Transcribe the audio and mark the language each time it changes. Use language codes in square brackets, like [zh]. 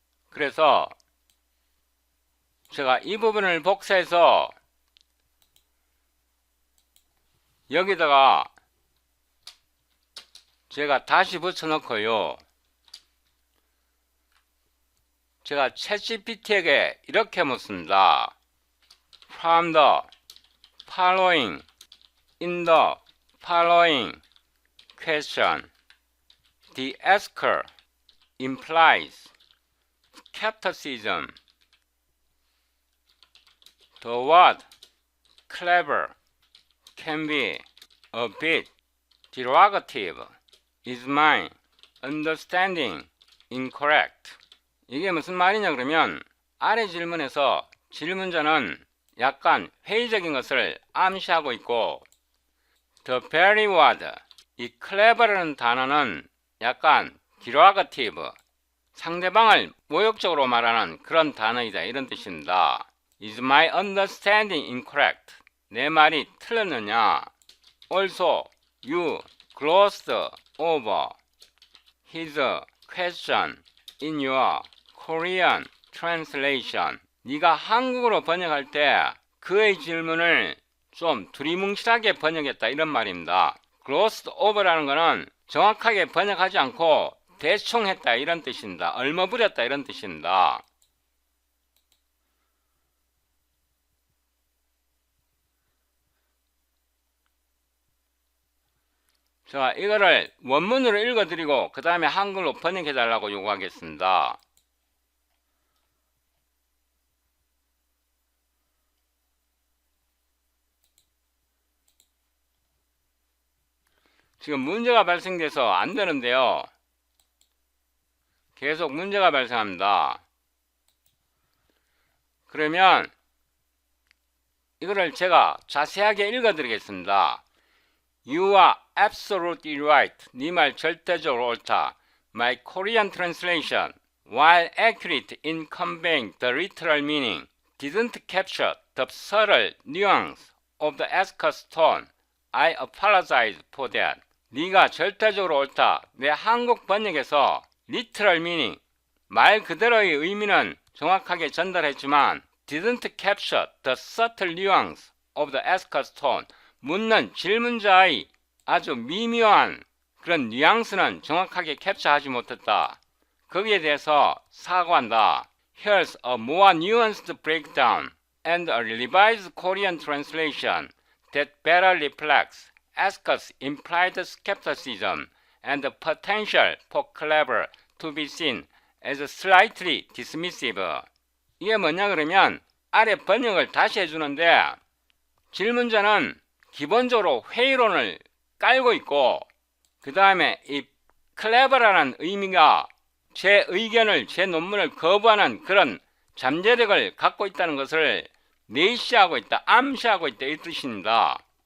[ko] 그래서 제가 이 부분을 복사해서 여기다가 제가 다시 붙여놓고요. 제가 챗GPT에게 이렇게 묻습니다. [en] From the following, in the following question, the asker implies skepticism. The word clever can be a bit derogative. Is my understanding incorrect? [ko] 이게 무슨 말이냐 그러면 아래 질문에서 질문자는 약간 회의적인 것을 암시하고 있고 [en] the very word, [ko] 이 clever라는 단어는 약간 derogative, 상대방을 모욕적으로 말하는 그런 단어이다 이런 뜻입니다. [en] Is my understanding incorrect? [ko] 내 말이 틀렸느냐? [en] Also, you glossed over his question in your Korean translation. [ko] 네가 한국어로 번역할 때 그의 질문을 좀 두리뭉실하게 번역했다 이런 말입니다. glossed over라는 거는 정확하게 번역하지 않고 대충 했다 이런 뜻입니다. 얼머부렸다 이런 뜻입니다. 자, 이거를 원문으로 읽어드리고 그 다음에 한글로 번역해달라고 요구하겠습니다. 지금 문제가 발생돼서 안 되는데요. 계속 문제가 발생합니다. 그러면 이거를 제가 자세하게 읽어드리겠습니다. [en] You are absolutely right. [ko] 네 말 절대적으로 옳다. [en] My Korean translation, while accurate in conveying the literal meaning, didn't capture the subtle nuance of the askers tone. I apologize for that. [ko] 네가 절대적으로 옳다. 내 한국 번역에서 [en] literal meaning, [ko] 말 그대로의 의미는 정확하게 전달했지만 [en] didn't capture the subtle nuance of the asker's tone. [ko] 묻는 질문자의 아주 미묘한 그런 뉘앙스는 정확하게 캡처하지 못했다. 거기에 대해서 사과한다. [en] Here's a more nuanced breakdown and a revised Korean translation that better reflects asker's implied skepticism and the potential for clever to be seen as slightly dismissive. [ko] 이게 뭐냐 그러면 아래 번역을 다시 해주는데 질문자는 기본적으로 회의론을 깔고 있고 그 다음에 이 clever라는 의미가 제 의견을 제 논문을 거부하는 그런 잠재력을 갖고 있다는 것을 내시하고 있다, 암시하고 있다 이 뜻입니다.